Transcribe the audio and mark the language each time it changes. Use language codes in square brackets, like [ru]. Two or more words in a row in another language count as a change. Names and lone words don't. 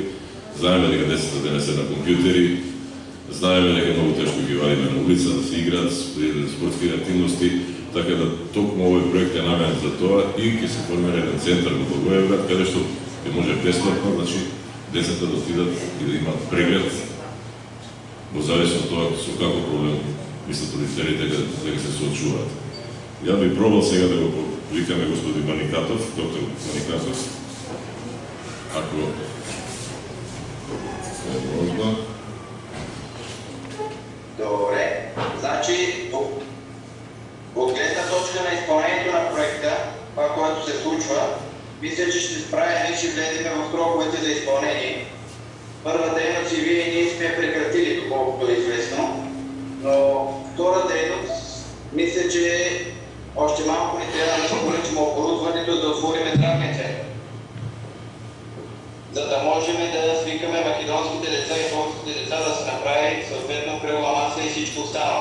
[mk] Знаеме дека децата денес се на компјутери, знаеме дека многу тешко ги вадиме на улица да се играат спортски активности, така да токму овој проект е наменет за тоа и ќе се формира еден центар во Благоевград, каде што ќе може бесплатно, значи децата да отидат и да имат преглед во зависност од тоа со како проблем мислат родителите дека се соочуваат. Ја би пробал сега да го повикаме господин Маникатов, доктор Маникатов, ако е можно. [bg] Добре, значи от гледна точка на изпълнението на проекта, това, което се случва, мисля, че ще справим и ще влезем в сроковете за изпълнение. Първа дейност и вие и ние сме прекратили, доколкото е известно, но втора дейност, мисля, че още малко ни трябва да се поръчим оборудването да отворим здравния център, за да можем да свикаме македонските деца и българските деца да се направи съответно кръгла маса и всичко останало.